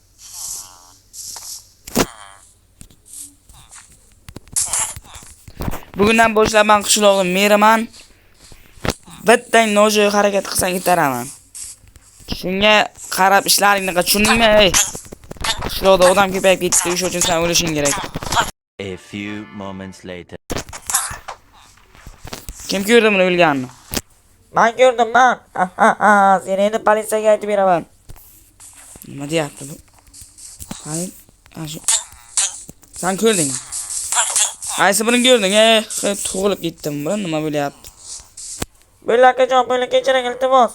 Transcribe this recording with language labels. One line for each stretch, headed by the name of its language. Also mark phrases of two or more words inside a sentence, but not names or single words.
Uzbek: Bugundan boshlab men qishloqni meraman. Bittang nojo'ya harakat qilsang yetaraman. Shunga qarab ishlaringni qil, tushundingmi? Qishloqda odam ko'payib ketdi, o'sha uchun sen o'lishing kerak.
English: A few moments later.
Uzbek: Kim ko'rdi buni o'lganini? Men ko'rdim, men. Sen endi politsiyaga aytib beraman. Nima deyapti bu? Sen ko'rdingmi? Qaysi birini ko'rding? Tug'ilib ketdim, bu nima bo'lyapti? Bo'lakajon, bo'la kechiring iltimos.